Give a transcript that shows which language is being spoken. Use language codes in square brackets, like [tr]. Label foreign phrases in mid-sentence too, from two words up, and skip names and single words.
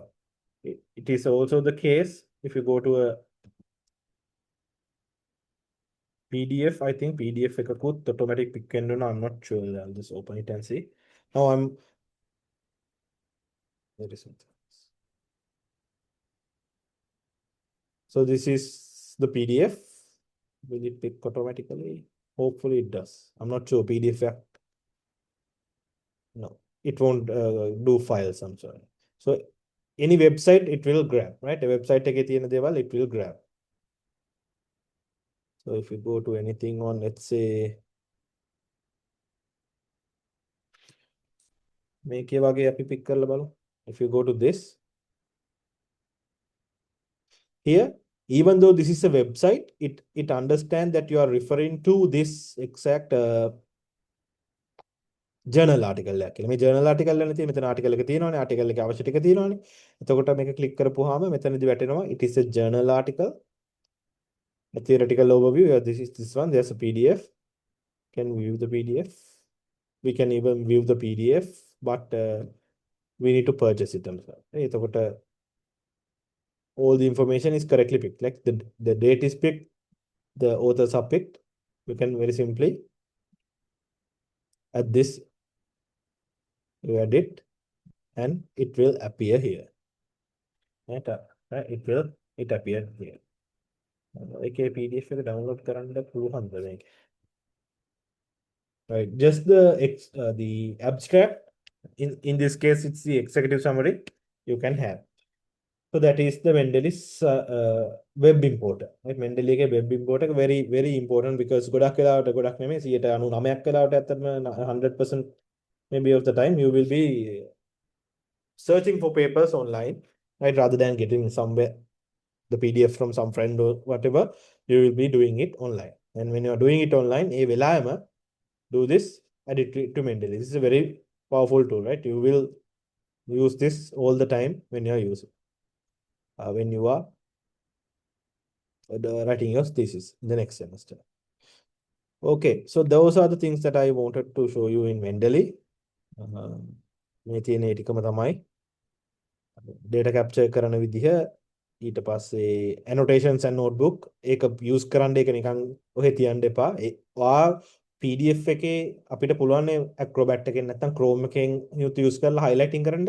[en] It is also the case if you go to a PDF. I think [si] PDF එකකුත් [en] automatic pick [si] වෙන්න ඕන. [en] I'm not sure. I'll just open it and see. Now there is something. So this is the PDF. Will it pick automatically? Hopefully it does. I'm not sure. PDF. No, it won't do files. I'm sorry. So any website it will grab, right? A website [si] එකේ තියෙන දේවල් [en] it will grab. So if you go to anything on, let's say, [si] මේකේ වගේ අපි pick කරලා බලමු. [en] If you go to this, here, even though this is a website, it understands that you are referring to this exact journal article [si] එකක් කියලා. මේ [en] journal article [si] එකනේ තියෙන මෙතන article එක තියෙනවානේ, article එකේ අවශ්‍ය ටික තියෙනවානේ. එතකොට මේක click කරපුවාම මෙතනදී වැටෙනවා [en] it is a journal article. A theoretical overview. This is this one. There's a PDF. Can view the PDF. We can even view the PDF, but we need to purchase it. All the information is correctly picked. Like the date is picked, the authors are picked. We can very simply add this, you add it, and it will appear here. Right? It appear here. [si] Okay, PDF එක download කරන්න පුළුවන්ද මේක? [en] Right, just the abstract. In this case, it's the executive summary you can have. So that is the Mendeley's web importer. Right? Mendeley එකේ web importer very important because [si] ගොඩක් වෙලාවට ගොඩක් නෙමෙයි 99ක් වෙලාවට ඇත්තටම [en] 100% maybe of the time you will be searching for papers online, right? Rather than getting somewhere the PDF from some friend or whatever, you will be doing it online. And when you are doing it online, a වෙලාවෙම do this, add it to Mendeley. This is a very powerful tool, right? You will use this all the time when you are using, when you are writing your thesis in the next semester. Okay, so those are the things that I wanted to show you in Mendeley. [si] මේ තියෙන ඒ ටිකම තමයි [en] data capture [si] කරන විදිහ. ඊට පස්සේ [en] annotations and notebook [si] ඒක use කරන්න ඒක නිකන් ඔහෙ තියන්න එපා. ඔයා PDF එකේ අපිට පුළුවන් Acrobat එකෙන් නැත්නම් Chrome එකෙන් use කරලා highlighting කරන්න.